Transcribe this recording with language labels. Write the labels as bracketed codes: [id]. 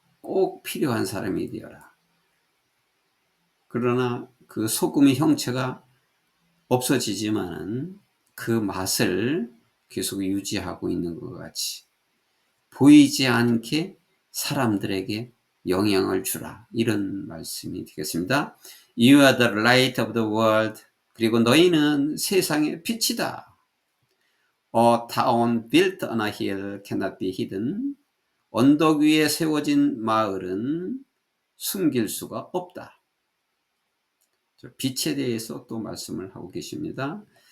[ko] 꼭 필요한 사람이 되어라. 그러나 그 소금의 형체가 없어지지만은 그 맛을 계속 유지하고 있는 것 같이 보이지 않게 사람들에게 영향을 주라. 이런 말씀이 되겠습니다. [en] You are the light of the world. [ko] 그리고 너희는 세상의 빛이다. [en] A town built on a hill cannot be hidden. [ko] 언덕 위에 세워진 마을은 숨길 수가 없다. 빛에 대해서 또 말씀을 하고 계십니다.